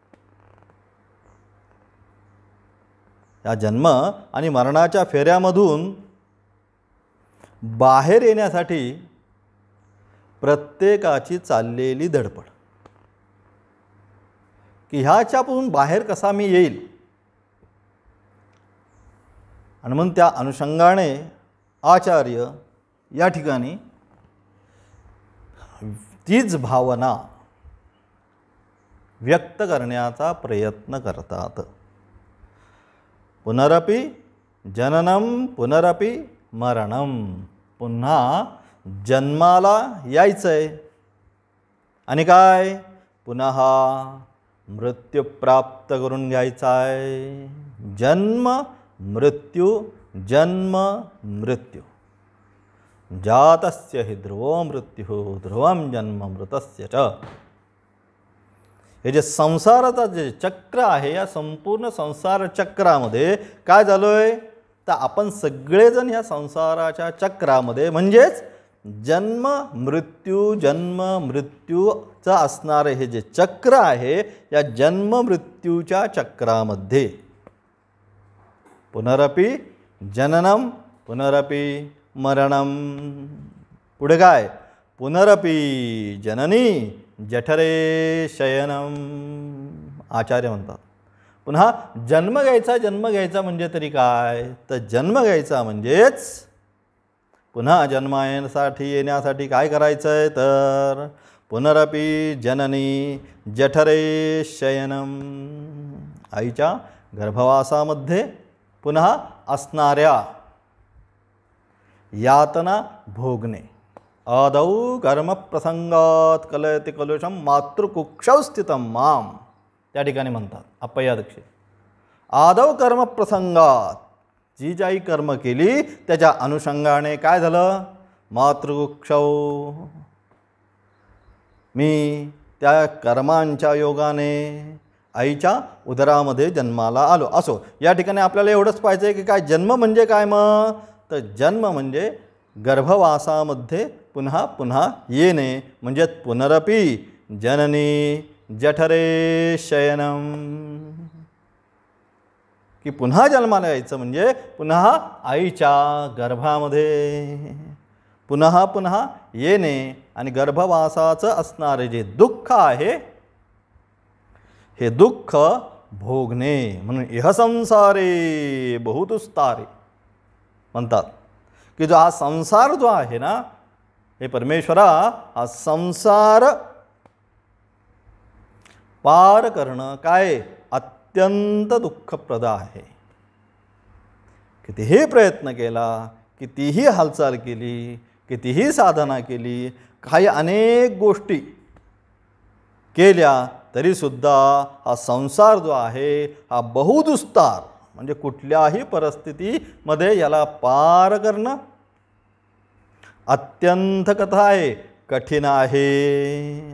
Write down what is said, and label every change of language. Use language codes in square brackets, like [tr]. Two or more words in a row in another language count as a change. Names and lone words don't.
[mr] या जन्म आणि मरणाच्या फेऱ्यामधून बाहेर येण्यासाठी प्रत्येकाची चाललेली धडपड की ह्याच्यापासून बाहेर कसा मी येईल। आणि म्हणून त्या अनुषंगाने आचार्य या ठिकाणी तीच भावना व्यक्त करण्याचा प्रयत्न करतात। [sa] पुनरपि जननम पुनरपि मरणम, [mr] पुन्हा जन्माला यायचंय आणि काय पुन्हा मृत्यू प्राप्त करून घ्यायचा आहे। जन्म मृत्यू जन्म मृत्यू, [sa] जातस्य हि ध्रुवो मृत्यु ध्रुवम जन्म मृतस्य च। [mr] हे जे संसाराचा जे चक्र आहे, या संपूर्ण संसार चक्रामध्ये काय झालोय तर आपण सगळेजण या संसाराच्या चक्रामध्ये म्हणजेच जन्म मृत्यूचं असणारे हे जे चक्र आहे, या जन्म मृत्यूच्या चक्रामध्ये [sa] पुनरपि जननम पुनरपि मरणम। [mr] पुढे काय [sa] पुनरपि जननी जठरे शयनम। [mr] आचार्य म्हणतात पुन्हा जन्म घ्यायचा म्हणजे तरी काय तर जन्म घ्यायचा म्हणजेच पुन्हा जन्मासाठी येण्यासाठी काय करायचं आहे तर [sa] पुनरपि जननी जठरे शयनम। [mr] आईच्या गर्भवासामध्ये पुन्हा असणाऱ्या यातना भोगणे। [sa] आदौ कर्म प्रसंगात कलयति कलुषम मातृकुक्षौ स्थितम माम, [mr] त्या ठिकाणी म्हणतात अप्पय्यादक्षे। [sa] आदौ कर्म प्रसंगात [mr] जी ज्याही कर्म केली त्याच्या अनुषंगाने काय झालं मातृकुक्षौ, मी त्या कर्मांच्या योगाने आईच्या उदरामध्ये जन्माला आलो। असो या ठिकाणी आपल्याला एवढंच पाहिजे आहे की काय जन्म म्हणजे काय मग तर जन्म म्हणजे गर्भवासामध्ये पुन्हा पुन्हा येणे, म्हणजे [sa] पुनरपि जननी जठरे शयनम, [mr] की पुन्हा जन्माला यायचं म्हणजे पुन्हा आईच्या गर्भामध्ये पुन्हा पुन्हा येणे आणि गर्भवासाचं असणारे जे दुःख आहे हे दुःख भोगणे। म्हणून [sa] इह संसारे बहुदुस्तारे [mr] म्हणतात की जो हा संसार जो आहे ना हे परमेश्वरा, हा संसार पार करणं काय अत्यंत दुःखप्रद आहे। कितीही प्रयत्न केला कितीही हालचाल केली, कितीही साधना केली, काही अनेक गोष्टी केल्या तरीसुद्धा हा संसार जो आहे हा बहुदुस्तार, म्हणजे कुठल्याही परिस्थितीमध्ये याला पार करणं अत्यंत कथा आहे, कठीण आहे.